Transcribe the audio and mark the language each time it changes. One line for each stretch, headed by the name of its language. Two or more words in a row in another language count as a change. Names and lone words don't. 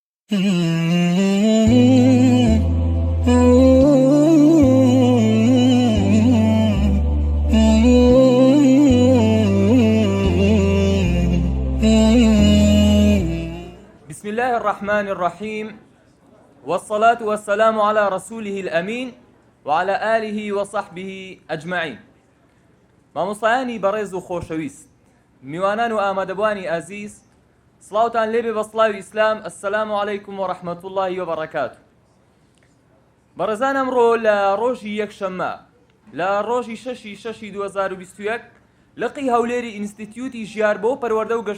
Arabic: بسم الله الرحمن الرحيم، والصلاة والسلام على رسوله الأمين وعلى آله وصحبه أجمعين.
Central Kurdish: مامۆستایانی بەڕێز و خۆشەویست، میوانان و ئامادەبوانی ئازیز، سڵاوتان لێبێ بە سڵاوی ئیسلام.
Arabic: ئەسسەلامو عەلەیکم و ڕەحمەتوڵڵاهی و بەڕەکاتوه.
Central Kurdish: بەڕێزان، ئەمڕۆ لە ڕۆژی یەکشەممە لە ڕۆژی 6/6/2021 لقی هەولێری ئینستیتیوتی ژیاربۆ و پەروەردە و